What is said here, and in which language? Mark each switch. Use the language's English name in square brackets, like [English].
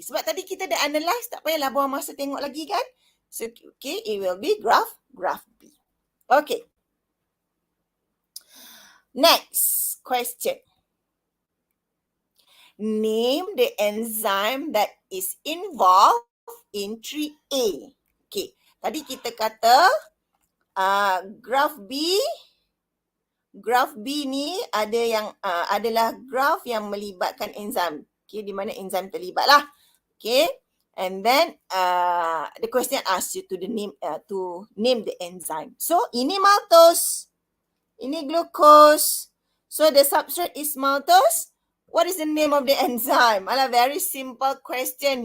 [Malay] Sebab tadi kita dah analyse, tak payahlah buang masa tengok lagi kan? [English] So okay, it will be graph B. [Malay] Okay. [English] Next question. Name the enzyme that is involved in 3A. Okay. [Malay] Tadi kita kata graph B ni ada yang adalah graph yang melibatkan enzim. Okay, di mana enzim terlibat lah. [English] Okay, and then the question asks you to name the enzyme. [Malay] So ini maltose, ini glucose. [English] So the substrate is maltose. What is the name of the enzyme? Alah, very simple question.